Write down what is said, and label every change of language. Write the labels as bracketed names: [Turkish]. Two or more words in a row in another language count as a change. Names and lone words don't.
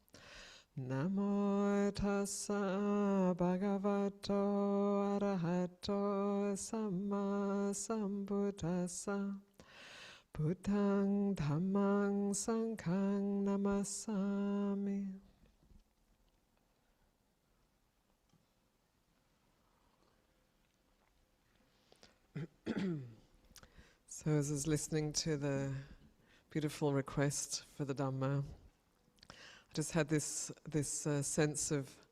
[Pali] Namo tassa, Bhagavato arahato, Samma sambuddhassa. Buddhang Dhammang Sanghang Namasami. [English] So as I was listening to the beautiful request for the Dhamma, I just had this sense of